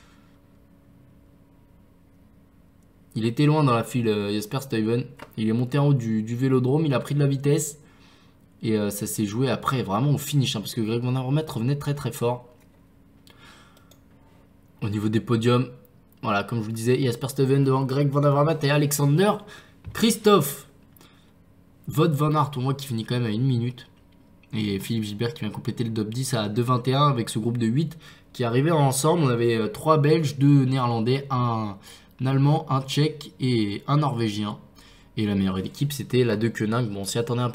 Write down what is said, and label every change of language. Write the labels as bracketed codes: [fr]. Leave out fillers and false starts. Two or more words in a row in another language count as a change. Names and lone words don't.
[fr] Il était loin dans la file Jasper Stuyven, il est monté en haut du vélodrome, il a pris de la vitesse. Et ça s'est joué après vraiment au finish, hein, parce que Greg Van Avermaet revenait très très fort. Au niveau des podiums, voilà, comme je vous le disais, Jasper Stuyven devant Greg Van Avermaet et Alexander Christophe. Wout van Aert, pour moi, qui finit quand même à 1 minute. Et Philippe Gilbert qui vient compléter le top 10 à 2,21 avec ce groupe de 8 qui arrivait ensemble. On avait 3 Belges, 2 Néerlandais, un Allemand, un Tchèque et un Norvégien. Et la meilleure équipe, c'était la de Koenig. Bon, on s'y attendait un peu.